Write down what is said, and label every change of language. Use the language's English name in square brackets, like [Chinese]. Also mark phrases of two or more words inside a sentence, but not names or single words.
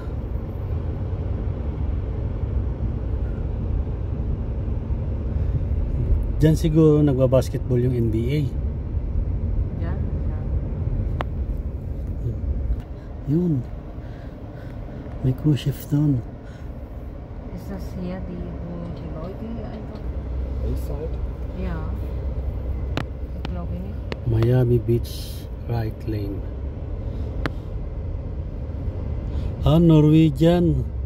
[Filipino] Diyan siguro nagbabasketball yung NBA. Yan. Yun, may cruise ship doon. [German] Ist das hier wo die Leute einfach? Bayside? Ja. Ich glaube nicht. [English] Miami Beach right lane. Norwegian.